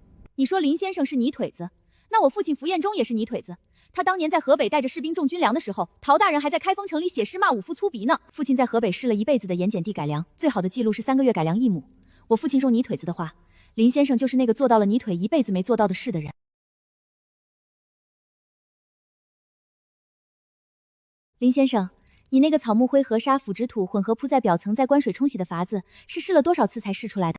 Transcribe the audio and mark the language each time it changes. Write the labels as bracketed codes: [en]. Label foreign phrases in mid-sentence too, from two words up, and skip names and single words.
[zh] 你说林先生是泥腿子，那我父亲符彦忠也是泥腿子。他当年在河北带着士兵种军粮的时候，陶大人还在開封城裡寫詩罵武夫粗鄙呢。父親在河北試了一輩子的鹽鹼地改良，最好的記錄是3個月改良1畝。我父親說泥腿子的話，林先生就是那個做到了泥腿一輩子沒做到的事的人。林先生，你那個草木灰和沙腐殖土混合鋪在表層再關水沖洗的法子，是試了多少次才試出來的